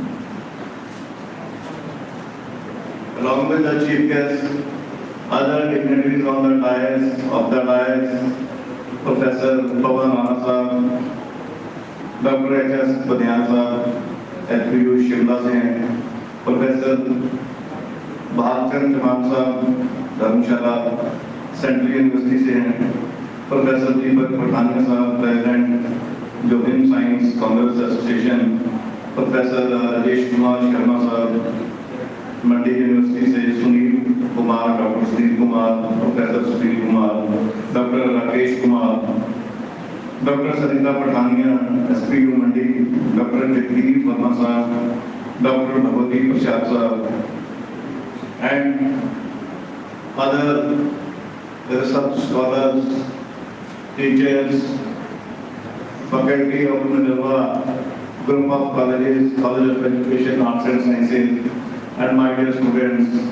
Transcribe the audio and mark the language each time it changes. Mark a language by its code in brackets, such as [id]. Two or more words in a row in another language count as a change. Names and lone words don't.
[en] Along with the chief guest, other dignitaries on the dais, Professor Pawan Ahasa, Dr. H.S. [hi] Padiasa, FPU Shimla से हैं, Professor Bhalchand Chaman साहब, धर्मशाला सेंट्रल यूनिवर्सिटी से हैं, [en] Professor Deepak Patania साहब, President Johim Science Congress Association, Professor Rajesh Kumar Sharma साहब, [hi] मंडी यूनिवर्सिटी से [en] सुनील कुमार, [hi] डॉक्टर सुनील कुमार, प्रोफेसर सुनील कुमार, डॉक्टर राकेश कुमार, डॉक्टर सरिता पठानिया, एसपीयू मंडी, डॉक्टर जगदीप वर्मा साहब, डॉक्टर भगवती प्रसाद साहब, [en] and other research scholars, teachers, faculty of Minerva, group of colleges, College of Education, Arts and Sciences, and my dear students.